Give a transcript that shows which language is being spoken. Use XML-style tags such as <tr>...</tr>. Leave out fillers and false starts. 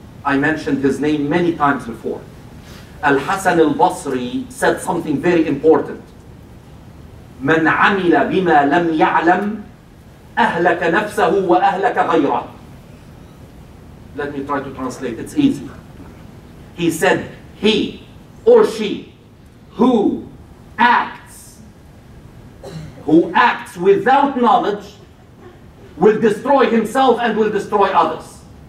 <en>I mentioned his name many times before. El-Kassem al-Basri said something very important.</en> <ar>من عمل بما لم يعلم أهلك نفسه وأهلك غيره.</ar> <en>Let me try to translate, it's easy. He said, he or she who acts without knowledge will destroy himself and will destroy others.</en>